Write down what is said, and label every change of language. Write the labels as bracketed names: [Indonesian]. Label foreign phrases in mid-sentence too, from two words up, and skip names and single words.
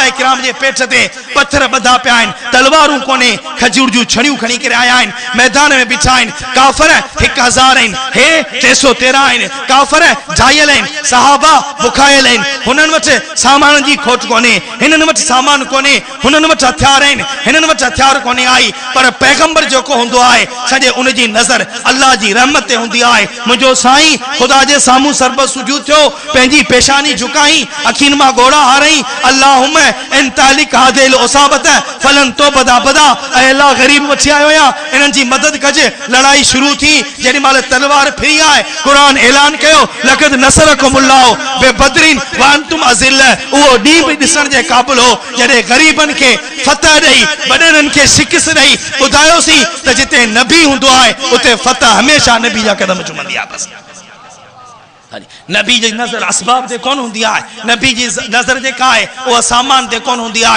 [Sindhi] किराम जे पेट ते पत्थर ॿधा पिया आहिनि तलवारूं कोन्हे खजूर जूं छड़ियूं खणी करे आया आहिनि मैदान में बीठा आहिनि काफ़र 1000 आहिनि हे 313 आहिनि काफ़र जायल आहिनि सहाबा बुखायल आहिनि हुननि वटि सामान जी खोट कोन्हे हिननि वटि सामान कोन्हे हुननि वटि हथियार आहिनि हिननि वटि हथियार कोन्हे आई पर पैगंबर जेको हूंदो आहे सॼे उनजी नज़र अल्लाह जी रहमत ते हुंदी आहे। मुंहिंजो साईं खुदा जे साम्हूं सरब सुजूद थियो, पंहिंजी पेशानी झुकाई, अखियुनि मां गोड़ा हारई, [Arabic] اللهم إن تهلك هذه العصابة فلن تعبد أبدا, [Sindhi] ऐ अल्लाह गरीब वठी आयो या इन्हनि जी मदद कजे। लड़ाई शुरू थी, जेॾी महिल तलवार फिरी आहे, क़ुरान ऐलान कयो [Arabic] لقد نصركم الله ببدر وأنتم أذلة. [Sindhi] उहो ॾींहुं बि ॾिसण जे क़ाबिल हो जॾहिं ग़रीबनि खे फतह ॾेई, वॾनि खे शिकस्त ॾेई ॿुधायोसीं त जिते नबी हूंदो आहे उते फतह हमेशह नबी जा कदम चुमंदी आहे। बस नबी जी नज़र असबाब ते कोन हुंदी आहे, नबी जी नज़र जेका आहे उहा सामान ते कोन हुंदी आहे।